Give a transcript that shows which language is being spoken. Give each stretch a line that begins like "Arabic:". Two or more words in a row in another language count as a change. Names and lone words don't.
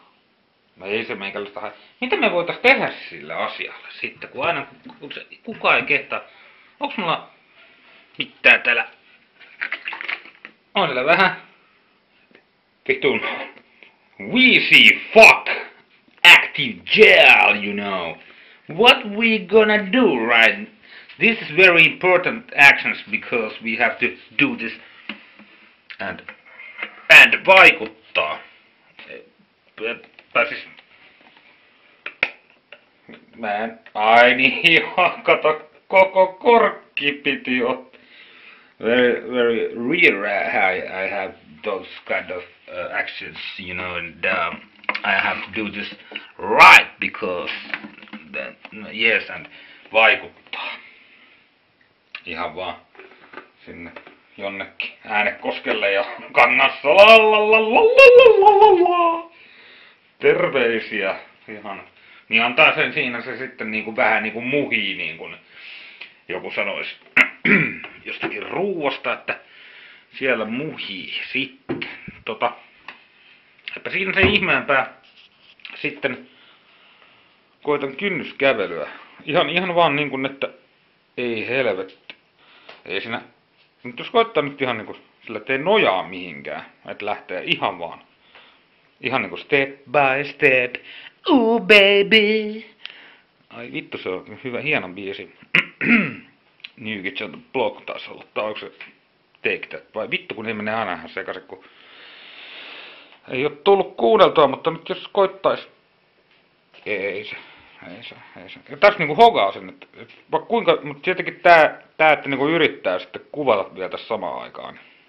Finnish: No ei se meikäläistä hae. Mitä me voitais tehdä sillä asialla sitten, kun aina kukaan ei kehtaa. Onks mulla mitään täällä? On siellä vähän vitun
English: Wheezy fuck active gel, you know. What we gonna do, right? This is very important actions because we have to do this and vaikuttaa.
Finnish: Siis mä en, ai niin, kato, koko korkki piti ottaa.
English: Very rare I have those kind of actions, you know, and I have to do this right because yes, and vaikuttaa.
Finnish: Ihan vaan sinne jonnekin Äänekoskelle ja Kannassa. Terveisiä. Ihan. Niin antaa sen siinä se sitten niinku vähän niinku muhii, niin kuin joku sanoisi jostakin ruuasta, että siellä muhii sitten. Että siinä se ihmeempää. Sitten koitan kynnyskävelyä. Ihan vaan niin kuin, että ei helvetti. Ei siinä. Nyt jos koittaa nyt ihan niinku sillä, ettei nojaa mihinkään. Että lähtee ihan vaan. Ihan niinku
English: step by step. Ooh baby.
Finnish: Ai vittu, se on hyvä, hieno biisi. New Kids on the Block taisi olla. Tai onko se Take That? Vai vittu, kun ei mene aina ihan sekaisin, kun ei oo tullut kuunneltua, mutta nyt jos koittais. Ei se. Ja tässä niinku hogaa sen, että vaikka kuinka, mutta tietenkin tää että niinku yrittää sitten kuvata vielä tässä samaan aikaan.